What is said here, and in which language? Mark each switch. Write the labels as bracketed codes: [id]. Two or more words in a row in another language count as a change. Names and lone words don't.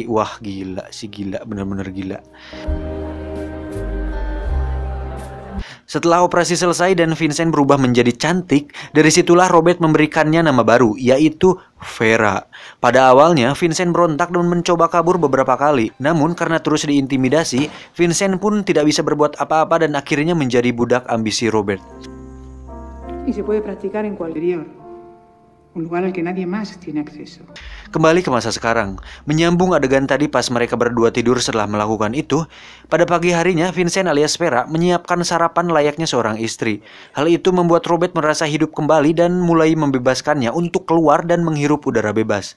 [id] Wah gila sih, gila, bener-bener gila. Setelah operasi selesai dan Vincent berubah menjadi cantik, dari situlah Robert memberikannya nama baru, yaitu Vera. Pada awalnya, Vincent berontak dan mencoba kabur beberapa kali. Namun karena terus diintimidasi, Vincent pun tidak bisa berbuat apa-apa dan akhirnya menjadi budak ambisi Robert. [es] Y se puede practicar en cualquier un lugar al que nadie más tiene acceso. [id] Kembali ke masa sekarang, menyambung adegan tadi pas mereka berdua tidur setelah melakukan itu, pada pagi harinya Vincent alias Vera menyiapkan sarapan layaknya seorang istri. Hal itu membuat Robert merasa hidup kembali dan mulai membebaskannya untuk keluar dan menghirup udara bebas.